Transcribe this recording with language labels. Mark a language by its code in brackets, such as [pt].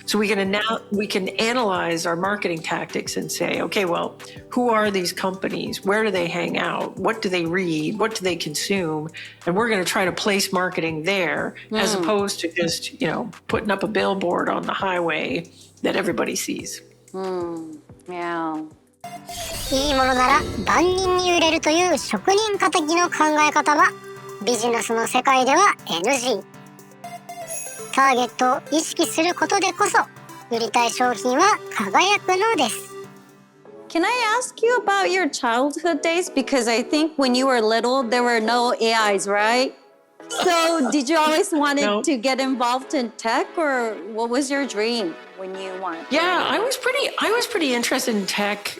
[en] So we can analyze our marketing tactics and say, okay, well, who are these companies? Where do they hang out? What do they read? What do they consume? And we're going to try to place marketing there, as opposed to just, putting up a billboard on the highway that everybody sees. Yeah. [ja] いいものなら万人に売れるという職人かたぎの考え方はビジネスの世界では NG。ターゲットを意識することでこそ売りたい商品は輝くのです。 [en] Can I ask you about your childhood days? Because I think when you were little, there were no AIs, right? So did you always want to get involved in tech, or what was your dream when you wanted? Yeah, I was pretty interested in tech